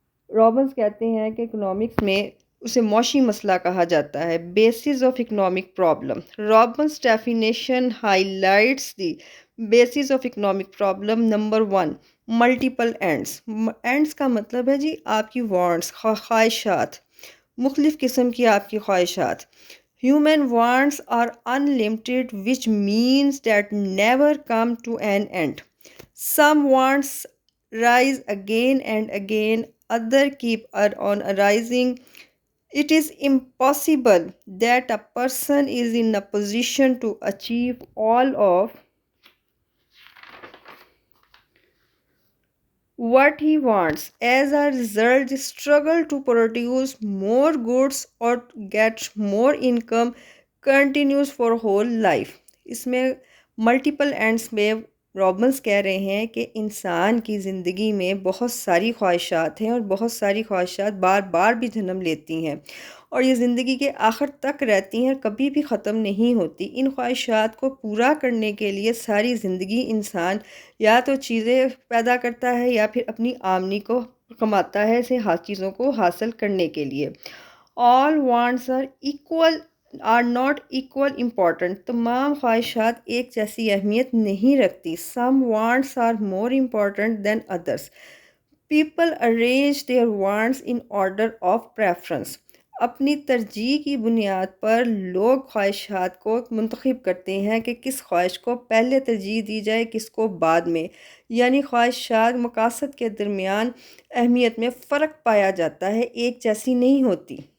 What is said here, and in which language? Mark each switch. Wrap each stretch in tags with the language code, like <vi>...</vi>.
<ur>Robbins کہتے ہیں کہ اکنامکس میں اسے معاشی مسئلہ کہا جاتا ہے۔ Bases of economic problem. Robbins definition high lights the bases of economic problem. Number 1، multiple ends. Ends کا مطلب ہے جی آپ کی وانٹس، خواہشات، مختلف قسم کی آپ کی خواہشات۔</ur> <en>Human wants are unlimited, which means that never come to an end. Some wants rise again and again, others keep on arising. It is impossible that a person is in a position to achieve all of what he wants. As a result, the struggle to produce more goods or get more income continues for whole life.</en> <ur>اس میں multiple ends میں Robbins کہہ رہے ہیں کہ انسان کی زندگی میں بہت ساری خواہشات ہیں اور بہت ساری خواہشات بار بار بھی جنم لیتی ہیں اور یہ زندگی کے آخر تک رہتی ہیں، کبھی بھی ختم نہیں ہوتی۔ ان خواہشات کو پورا کرنے کے لیے ساری زندگی انسان یا تو چیزیں پیدا کرتا ہے یا پھر اپنی آمدنی کو کماتا ہے اسے چیزوں کو حاصل کرنے کے لیے۔</ur> <en>All wants are not equal important.</en> <ur>تمام خواہشات ایک جیسی اہمیت نہیں رکھتی۔</ur> <en>Some wants are more important than others. People arrange their wants in order of preference.</en> <ur>اپنی ترجیح کی بنیاد پر لوگ خواہشات کو منتخب کرتے ہیں کہ کس خواہش کو پہلے ترجیح دی جائے کس کو بعد میں، یعنی خواہشات مقاصد کے درمیان اہمیت میں فرق پایا جاتا ہے، ایک جیسی نہیں ہوتی۔</ur>